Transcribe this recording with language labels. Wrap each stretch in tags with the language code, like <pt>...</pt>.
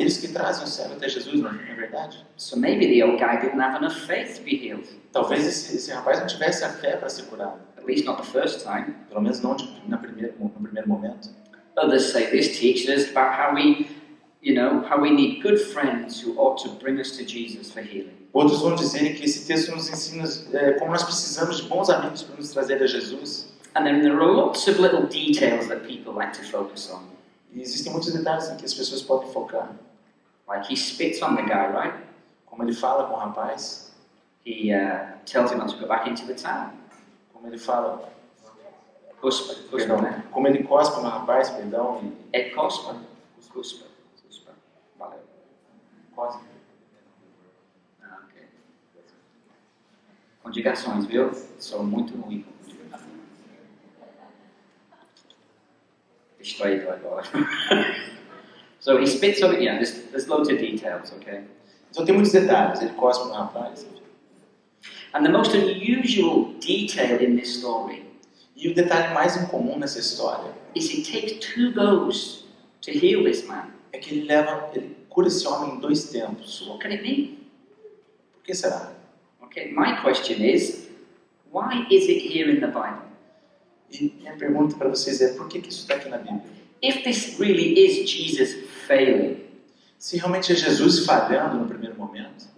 <pt>Eles que trazem o cego até Jesus, não é verdade?</pt> <en>So maybe the old guy didn't have enough faith to be healed.</en> <pt>Talvez esse rapaz não tivesse a fé para ser curado.</pt> <en>At least not the first time.</en> <pt>Pelo menos não no primeiro momento.</pt> <en>Others say this teaches us about how we need good friends who ought to bring us to Jesus for healing.</en> <pt>Outros vão dizer que esse texto nos ensina como nós precisamos de bons amigos para nos trazer a Jesus.</pt> <en>And then there are lots of little details that people like to focus on.</en> <pt>E existem muitos detalhes em que as pessoas podem focar.</pt> <en>Like he spits on the guy, right?</en> <pt>Como ele fala com o rapaz,</pt> <en>He tells him not to go back into the town.</en> <pt>como ele fala, Cuspa, perdão, né? como ele cospe no rapaz, perdão, É cuspa. Cuspa. Valeu. cospe. Ok. Conjugações, viu? Sou muito ruim com conjugações. Distraído agora.</pt> <en>So he spits on it. Yeah, there's loads of details, okay?</en> <pt>Então tem muitos detalhes. Ele cospe no rapaz.</pt> <en>And the most unusual detail in this story</en> <pt>E o detalhe mais incomum nessa história</pt> <en>is it takes 2 goes to heal this man.</en> <pt>é que ele cura esse homem em 2 tempos.</pt> <en>So what can it mean?</en> <pt>Por que será?</pt> <en>Okay, my question is, why is it here in the Bible?</en> <pt>E minha pergunta para vocês é: por que isso está aqui na Bíblia?</pt> <en>If this really is Jesus failing,</en> <pt>Se realmente é Jesus falhando no primeiro momento,</pt>